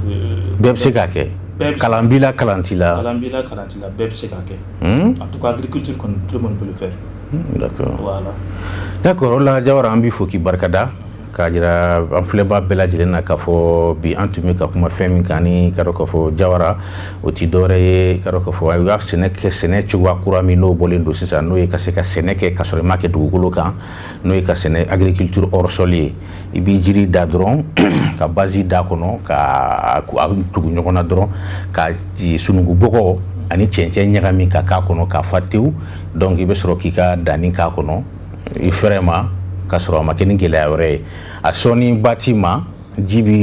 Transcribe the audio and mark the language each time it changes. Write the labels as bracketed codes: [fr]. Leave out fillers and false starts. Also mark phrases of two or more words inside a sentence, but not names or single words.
[bm] bebse ka ke Kalambila, Kalantila, bɛɛ bɛ se k'a kɛ. [fr] En tout cas, agriculture, tout le monde peut le faire. D'accord. Voilà. [bm] D'accord, la Jawara an b'i fo k'i barikada k'a jira an filɛbaa bɛɛ lajɛlen na k'a fɔ bi an tun bɛ ka kuma fɛn min kan ni ka dɔn k'a fɔ Jawara o ti dɔwɛrɛ ye ka dɔn k'a fɔ a y'a sɛnɛ kɛ sɛnɛ cogoya kura min n'o bɔlen don sisan n'o ye ka se ka sɛnɛ kɛ ka sɔrɔ i ma kɛ dugukolo kan n'o ye ka sɛnɛ [fr] agriculture hors sol [bm] ye i b'i jiri da dɔrɔn ka base d'a kɔnɔ ka tugu ɲɔgɔn na dɔrɔn ka sunugu bɔgɔ ani cɛncɛn ɲagami ka k'a kɔnɔ k'a fa tewu donc i bɛ sɔrɔ k'i ka danni k'a kɔnɔ i fɛrɛ ma ka sɔrɔ a ma kɛ ni gɛlɛya wɛrɛ ye a sɔnni bati ma ji